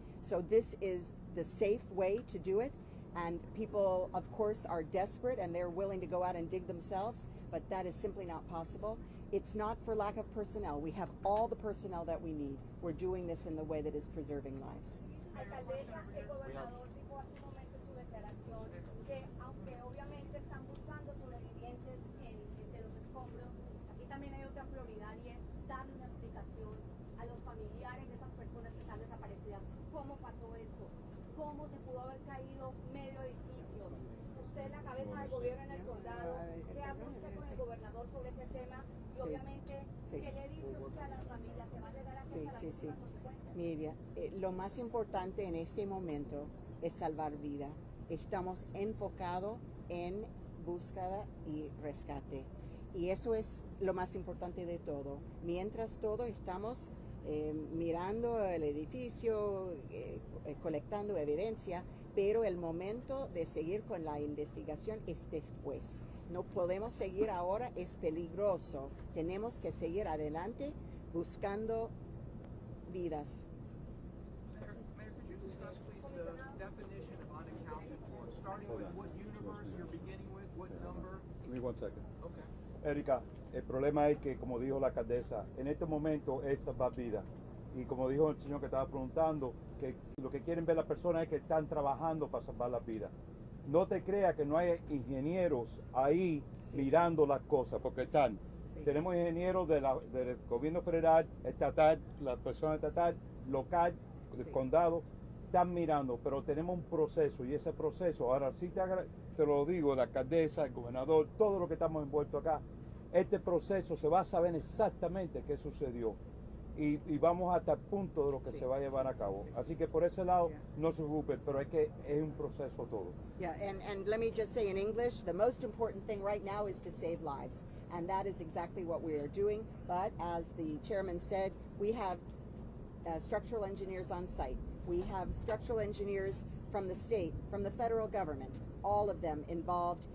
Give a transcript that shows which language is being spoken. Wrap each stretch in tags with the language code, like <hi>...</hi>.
<en>So this is the safe way to do it. And people, of course, are desperate and they're willing to go out and dig themselves, but that is simply not possible. It's not for lack of personnel. We have all the personnel that we need. We're doing this in the way that is preserving lives.</en> <es>Alcaldesa, el gobernador dijo hace un momento en su declaración que aunque obviamente están buscando sobrevivientes de los escombros, aquí también hay otra prioridad y es darle una explicación a los familiares de esas personas que están desaparecidas. ¿Cómo pasó esto? ¿Cómo se pudo haber caído medio edificio? Usted es la cabeza del gobierno en el condado. ¿Qué habla usted con el gobernador sobre ese tema? Y obviamente, ¿qué le dice usted a las familias? ¿Se va a llegar a hacer las consecuencias? Miriam, lo más importante en este momento es salvar vida. Estamos enfocados en búsqueda y rescate. Y eso es lo más importante de todo. Mientras todo estamos mirando el edificio, colectando evidencia, pero el momento de seguir con la investigación es después. No podemos seguir ahora, es peligroso. Tenemos que seguir adelante buscando vidas.</es> <en>Mayor, could you discuss, please, the definition of unaccounted for, starting with what universe you're beginning with, what number? Give me 1 second. Okay.</en> <es>Erika, el problema es que, como dijo la alcaldesa, en este momento es salvar vidas. Y como dijo el señor que estaba preguntando, que lo que quieren ver las personas es que están trabajando para salvar las vidas. No te creas que no hay ingenieros ahí mirando las cosas, porque están. Tenemos ingenieros del gobierno federal, estatal, la persona estatal, local, del condado, están mirando, pero tenemos un proceso y ese proceso, ahora sí te lo digo, la alcaldesa, el gobernador, todo lo que estamos envueltos acá, este proceso se va a saber exactamente qué sucedió. y vamos hasta el punto de lo que se va a llevar a cabo. Así que por ese lado no se preocupen, pero es que es un proceso todo.</es> <en>Yeah, and let me just say in English, the most important thing right now is to save lives. And that is exactly what we are doing. But as the chairman said, we have structural engineers on site. We have structural engineers from the state, from the federal government, all of them involved.</en>